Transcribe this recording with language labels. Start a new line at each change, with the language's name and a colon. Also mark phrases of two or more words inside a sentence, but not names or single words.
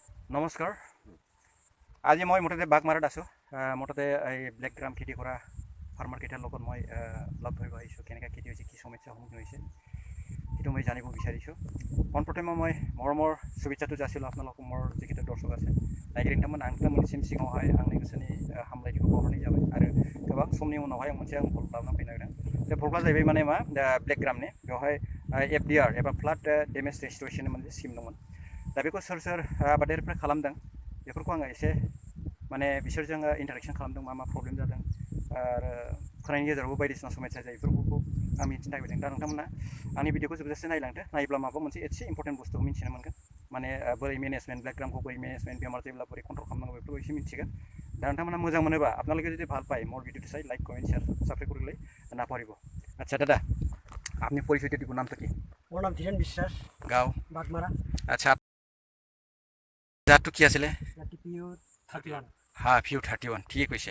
Assamese: নমস্কাৰ। আজি মই মুঠতে বাগমাৰাত আছোঁ। মুঠতে এই
English: black gram
Assamese: খেতি কৰা ফাৰ্মাৰ কেইটাৰ লগত মই লগ ধৰিব আহিছোঁ। কেনেকৈ খেতি হৈছে, কি সমস্যাৰ সন্মুখীন হৈছে সেইটো মই জানিব বিচাৰিছোঁ। পোনপ্ৰথমে মই মৰমৰ শুভেচ্ছাটো যাচিলোঁ আপোনালোক মোৰ যিকেইটা दर्शक আছে
Bodo: नायगिरिनोमोन आं नोंथांमोननिसिम सिगाङावहाय आंनि गोसोनि हामलायथिखौ बावहरनाय जाबाय आरो गोबां समनि उनावहाय मोनसे आं भ्लग लाबोना फैनो नागिरदों। बे भ्लगा जाहैबाय माने मा ब्लेक ग्रामनि बेवहाय FDR एबा
English: flood damage restoration
Bodo: मोनसे स्किम दंमोन। दा बेखौ सोर सोर आबादारिफ्रा खालामदों बेफोरखौ आङो एसे माने बिसोरजों इन्टारेक्सन खालामदों, मा मा प्रब्लेम जादों आरो फोनायनि गेजेरावबो बायदिसिना समस्या जायो बेफोरखौ आं मिथिनो नागिरदों। दा नोंथांमोना आंनि भिडिअखौ जोबजासे नायलांदो, नायोब्ला माबा मोनसे एसे इम्परटेन्ट बुस्थुखौ मिथिनो मोनगोन। माने बोरै मेनेजमेन्ट ब्लेक ग्रामखौ बोरै मेनेजमेन्ट बेमार जायोब्ला बोरै कन्ट्रल खालामनांगौ बेफोरखौ एसे मिथिगोन। दा नोंथांमोना मोजां मोनोबा
Assamese: আপোনালোকে যদি ভাল পায় মোৰ ভিডিওটো চাই
English: like comment share subscribe
Assamese: কৰিবলৈ নাপাহৰিব। আচ্ছা দাদা, আপনি পরিচয়টা দিব, নামটা কি? মোৰ নাম ধীৰেন বিশ্বাস, গাঁও বাগমাৰা। আচ্ছা, জাতটো কি আছিলে? PU 31। হা, PU 31 ঠিকে কৈছে।